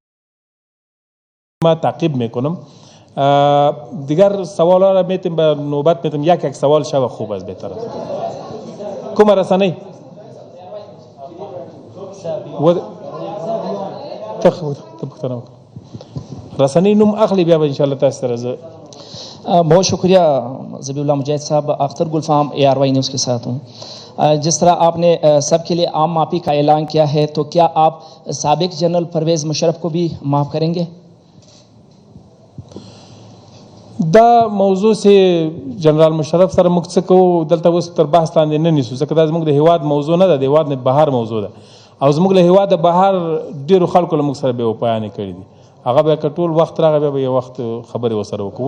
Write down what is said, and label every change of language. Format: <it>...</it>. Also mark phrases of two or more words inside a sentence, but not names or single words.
<fa>ما تعقیب میکنم. دیگر سوال ها را میتونیم به نوبت میتونیم یک سوال شو خوب است بهتر است.</fa> <ps>کوم رسانه رسانه نوم اخلی بیا انشالله تاسو سره.</ps> <ur>بہت شکریہ ذبیح اللہ مجاہد صاحب. اختر گلفام ARY نیوز کے ساتھ ہوں. جس طرح آپ نے سب کے لیے عام معافی کا اعلان کیا ہے تو کیا آپ سابق جنرل پرویز مشرف کو بھی معاف کریں گے?</ur> <ps>دا موضوع سے جنرال مشرف سره موږ څه کوو دلته اوس تر بحث لاندې نه نیسو ځکه دا زموږ د هیواد موضوع نه ده، د هیواد نه بهر موضوع ده او زموږ له هیواده بهر ډېرو خلکو له موږ سره بې وفایانې کړي دي. هغه بیا که ټول وخت راغی بیا به یو وخت خبرې ورسره وکړو.</ps>